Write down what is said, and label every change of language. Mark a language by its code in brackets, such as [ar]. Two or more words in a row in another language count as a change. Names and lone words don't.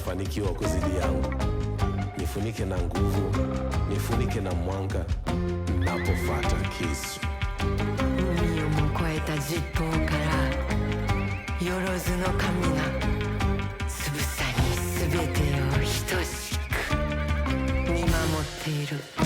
[sw] nikiwa kuzidi yangu. Nifunike na nguvu, nifunike na mwanga, napofata kisu. [ja] 海をも越えた十方からよろずの神がつぶさに全てを等しく見守っている。